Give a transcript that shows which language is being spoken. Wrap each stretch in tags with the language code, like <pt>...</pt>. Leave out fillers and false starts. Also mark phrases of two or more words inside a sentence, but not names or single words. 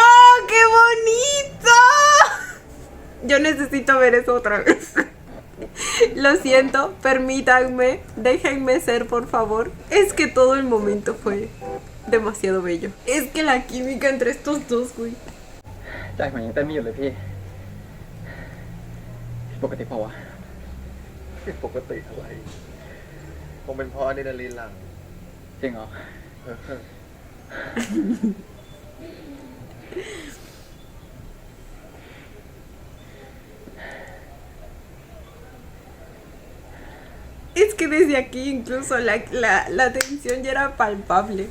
<es>¡Qué bonito! Yo necesito ver eso otra vez. Lo siento, permítanme, déjenme ser, por favor. Es que todo el momento fue demasiado bello. Es que la química entre estos dos, güey.</es> <th>ใจผมยังเต้นไม่หยุดเลยพี่ปกติเปล่าวะ ผิดปกติอะไรคงเป็นเพราะอะดรีนาลีนหลั่ง จริงเหรอ</th> <es>Es que desde aquí incluso la tensión ya era palpable.</es>